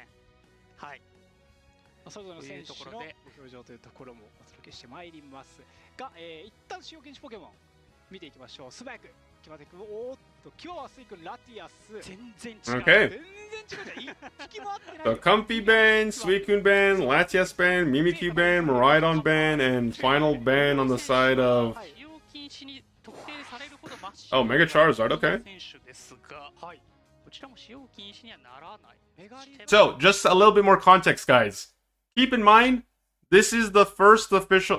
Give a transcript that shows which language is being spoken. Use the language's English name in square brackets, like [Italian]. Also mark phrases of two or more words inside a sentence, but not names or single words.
[Japanese] はい。それぞれの選手の表情というところもお届けしてまいりますが、一旦主要禁止ポケモン見ていきましょう。素早くキワテ君、おーっとキワはスイ君、ラティアス、全然違う。 [English] Okay. [Japanese] 全然違うじゃん。引きも合ってない。 [English] The Comfy ban, Suicune ban, Latias ban, Mimikyu ban, Miraidon ban, and final ban on the side of... Oh, Mega Charizard, okay. So, just a little bit more context, guys. Keep in mind, this is the first official...